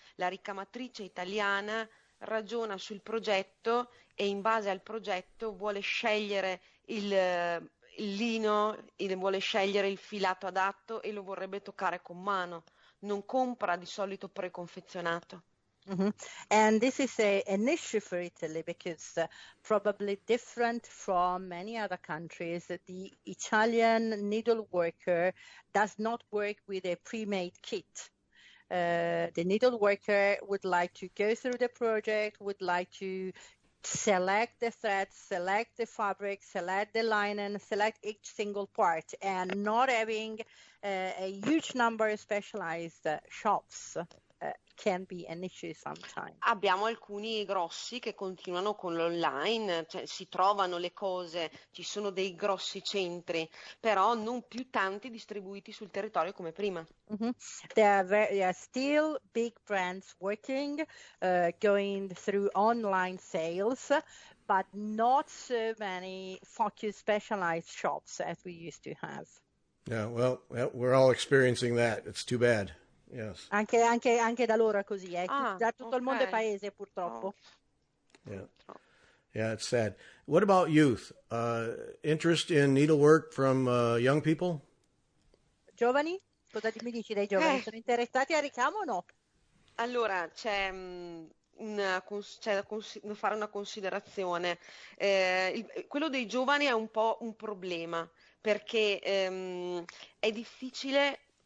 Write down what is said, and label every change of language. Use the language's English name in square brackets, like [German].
[Italian] La ricamatrice italiana ragiona sul progetto e in base al progetto vuole scegliere il lino, vuole scegliere il filato adatto e lo vorrebbe toccare con mano, non compra di solito preconfezionato. [English] And this is an issue for Italy because probably different from many other countries, the Italian needle worker does not work with a pre-made kit. The needle worker would like to go through the project, would like to select the threads, select the fabric, select the linen, select each single part, and not having a huge number of specialized shops can be an issue sometimes. [Italian] Abbiamo alcuni grossi che continuano con l'online, cioè si trovano le cose, ci sono dei grossi centri, però non più tanti distribuiti sul territorio come prima. [English] There are still big brands working, going through online sales, but not so many focused specialized shops as we used to have. Yeah, well, we're all experiencing that. It's too bad. Yes. [Italian] Anche da loro è così, da tutto il mondo è [English] Okay. [Italian] paese purtroppo. [English] Yeah, it's sad. What about youth? Interest in needlework from young people? [Italian] Giovani? Cosa mi dici dei giovani? Sono interessati a ricamo o no? Allora, c'è da fare una considerazione. Quello dei giovani è un po' un problema perché è difficile.